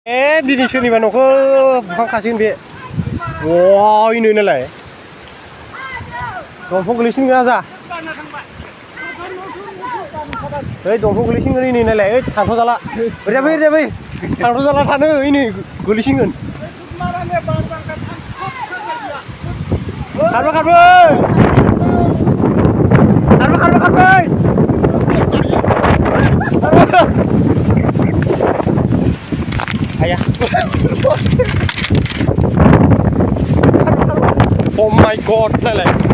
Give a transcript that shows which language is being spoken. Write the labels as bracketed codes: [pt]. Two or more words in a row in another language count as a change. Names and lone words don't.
[brx] दिनै सोरनिबा न'खौ बुखांखासिगोन बे wow ini नालाय दंफां गोलैसिगोन आजा ओइ दंफां गोलैसिगोन ini नालाय ओइ थांथ' जाला ओरै थांथ' जाला थानो ini गोलैसिगोन [en] खारबाय ayah oh my god lele